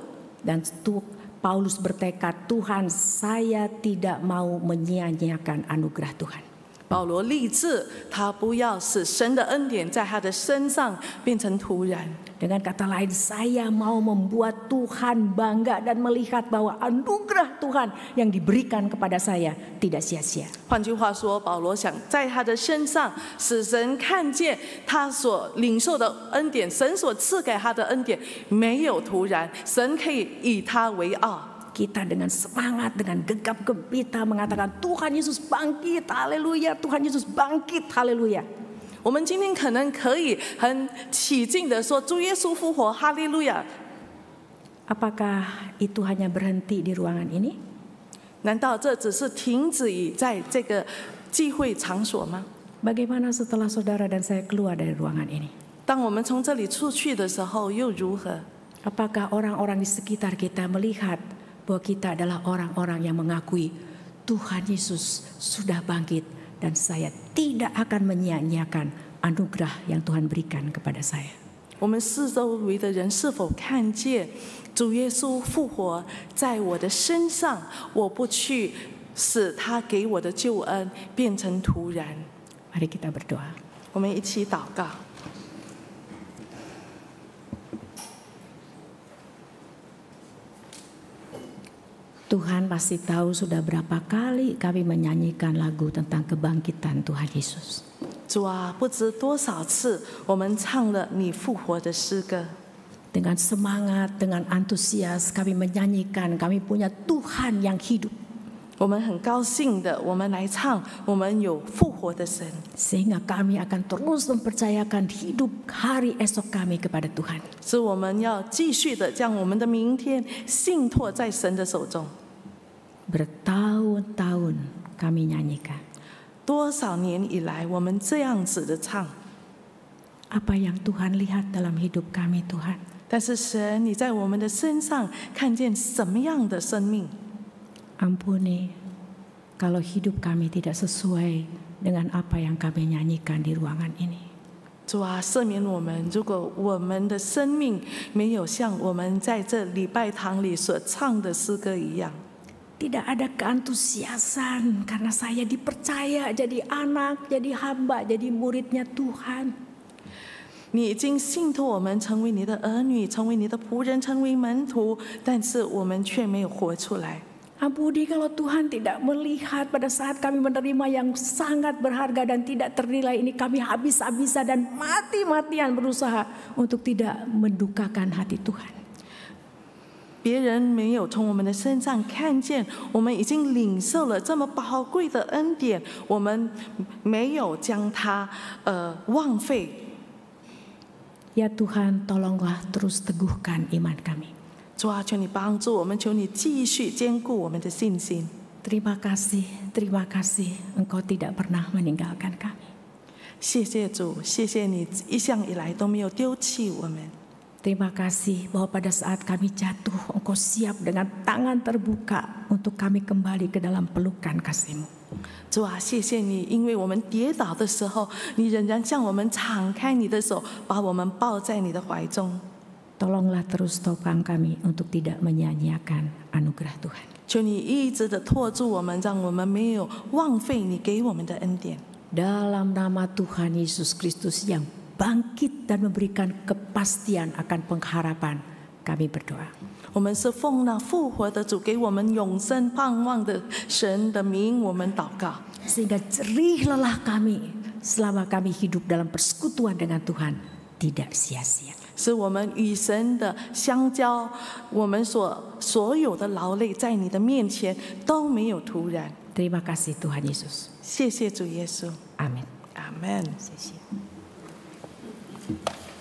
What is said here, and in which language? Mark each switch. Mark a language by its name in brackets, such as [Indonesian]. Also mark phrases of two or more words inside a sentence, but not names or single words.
[Indonesian] Dan Paulus bertekad, Tuhan saya tidak mau menyia-nyiakan anugerah Tuhan. [Chinese] 保罗立志，他不要使神的恩典在他的身上变成徒然。 [Indonesian] Dengan kata lain, saya mau membuat Tuhan bangga dan melihat bahwa anugerah Tuhan yang diberikan kepada saya tidak sia-sia. [Chinese] 换句话说，保罗想在他的身上使神看见他所领受的恩典，神所赐给他的恩典没有徒然，神可以以他为傲。 [Indonesian] kita dengan semangat, dengan gegap gempita mengatakan Tuhan Yesus bangkit, haleluya, Tuhan Yesus bangkit, haleluya. [Chinese] 我们今天可能可以很起劲的说主耶稣复活，哈利路亚。 [Indonesian] Apakah itu hanya berhenti di ruangan ini? [Chinese] 难道这只是停止于在这个聚会场所吗？ [Indonesian] Bagaimana setelah saudara dan saya keluar dari ruangan ini? [Chinese] 当我们从这里出去的时候，又如何？ [Indonesian] Apakah orang-orang di sekitar kita melihat bahwa kita adalah orang-orang yang mengakui Tuhan Yesus sudah bangkit dan saya tidak akan menyia-nyiakan anugerah yang Tuhan berikan kepada saya? [Chinese] 我们四周围的人是否看见主耶稣复活在我的身上？我不去使他给我的救恩变成徒然。 [Indonesian] Mari kita berdoa. [Chinese] 我们一起祷告。 [Indonesian] Tuhan pasti tahu sudah berapa kali kami menyanyikan lagu tentang kebangkitan Tuhan Yesus. [Chinese] 主啊，不知多少次我们唱了你复活的诗歌， [Indonesian] Dengan semangat, dengan antusias kami menyanyikan kami punya Tuhan yang hidup. [Chinese] 我们很高兴的，我们来唱，我们有复活的神， [Indonesian] Sehingga kami akan terus mempercayakan hidup hari esok kami kepada Tuhan. [Chinese] 使我们要继续的将我们的明天信托在神的手中。 [Indonesian] Bertahun-tahun kami nyanyikan. [Chinese] 多少年以来，我们这样子的唱， [Indonesian] Apa yang Tuhan lihat dalam hidup kami Tuhan? [Chinese] 但是神，你在我们的身上看见什么样的生命？ [Indonesian] Ampuni kalau hidup kami tidak sesuai dengan apa yang kami nyanyikan di ruangan ini. [Chinese] 主啊，赦免我们，如果我们的生命没有像我们在这礼拜堂里所唱的诗歌一样。 [Indonesian] Tidak ada keantusiasan karena saya dipercaya jadi anak, jadi hamba, jadi muridnya Tuhan. [Chinese] 你已经信托我们成为你的儿女，成为你的仆人，成为门徒，但是我们却没有活出来。 [Indonesian] Ampuni kalau Tuhan tidak melihat pada saat kami menerima yang sangat berharga dan tidak ternilai ini kami habis-habisan dan mati-matian berusaha untuk tidak mendukakan hati Tuhan. [Chinese] 别人没有从我们的身上看见，我们已经领受了这么宝贵的恩典，我们没有将它枉费。 [Indonesian] Ya Tuhan, tolonglah terus teguhkan iman kami. [Chinese] 主啊，求你帮助我们，求你继续坚固我们的信心。 [Indonesian] Terima kasih, Engkau tidak pernah meninggalkan kami. [Chinese] 谢谢主，谢谢你一向以来都没有丢弃我们。 [Indonesian] Terima kasih bahwa pada saat kami jatuh, Engkau siap dengan tangan terbuka untuk kami kembali ke dalam pelukan kasih-Mu. [Chinese] 主啊，谢谢你，因为我们跌倒的时候，你仍然向我们敞开你的手，把我们抱在你的怀中。 [Indonesian] Tolonglah terus topang kami untuk tidak menyia-nyiakan anugerah Tuhan. [Chinese] 求你一直的托住我们，让我们没有浪费你给我们的恩典。 [Indonesian] Dalam nama Tuhan Yesus Kristus yang bangkit dan memberikan kepastian akan pengharapan, kami berdoa. [Chinese] 我们是奉那复活的主给我们永生盼望的神的名，我们祷告。 [Indonesian] Sehingga jerih lelah kami selama kami hidup dalam persekutuan dengan Tuhan tidak sia-sia. [Chinese] 使我们与神的相交，我们所有的劳累在你的面前都没有徒然。 [Indonesian] Terima kasih Tuhan Yesus. [Chinese] 谢谢主耶稣， [Indonesian] Amin. [Chinese] 阿门。谢谢。